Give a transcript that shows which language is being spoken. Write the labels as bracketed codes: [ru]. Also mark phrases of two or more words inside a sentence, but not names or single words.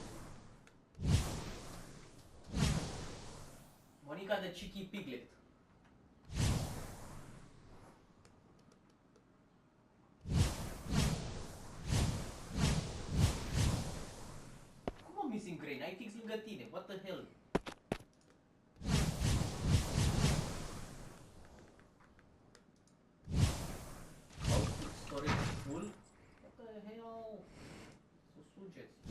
[ro] Monica de Cheeky Piglet. [en] Missing grain, [ro] ai fix lângă tine, [en] what the hell? Oh, storage full? What the hell? [ro] Să sugeți.